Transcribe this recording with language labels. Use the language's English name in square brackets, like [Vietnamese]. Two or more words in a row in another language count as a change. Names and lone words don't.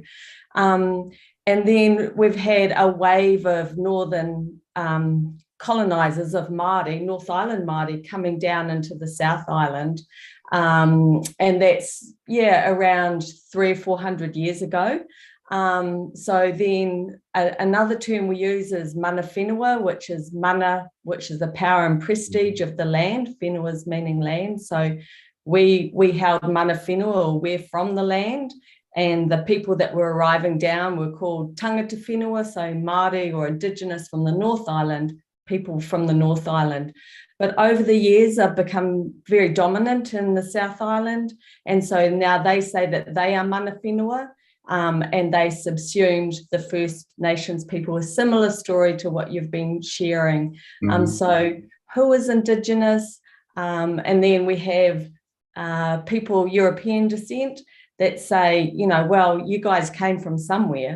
[English] And then we've had a wave of northern colonizers of Māori, North Island Māori, coming down into the South Island. And that's, around 300 or 400 years ago. So then another term we use is [Māori] mana whenua, [English] which is mana, which is the power and prestige of the land. Whenua's meaning land. So we held [Māori] mana whenua, [English] or we're from the land. And the people that were arriving down were called [Māori] tangata whenua, [English] so Māori or Indigenous from the North Island, people from the North Island. But over the years, I've become very dominant in the South Island. And so now they say that they are [Māori] mana whenua, [English] and they subsumed the First Nations people, a similar story to what you've been sharing. So who is Indigenous? And then we have people European descent that say, well, you guys came from somewhere.